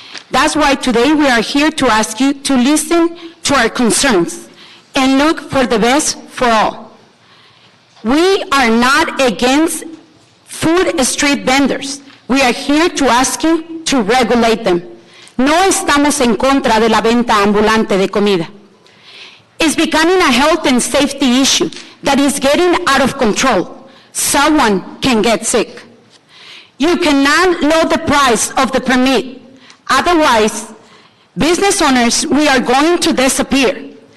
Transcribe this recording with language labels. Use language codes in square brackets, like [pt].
[en] That's why today we are here to ask you to listen to our concerns and look for the best for all. We are not against food street vendors. We are here to ask you to regulate them. [es] No estamos en contra de la venta ambulante de comida. [en] It's becoming a health and safety issue that is getting out of control. Someone can get sick. You cannot lower the price of the permit. Otherwise, business owners, we are going to disappear.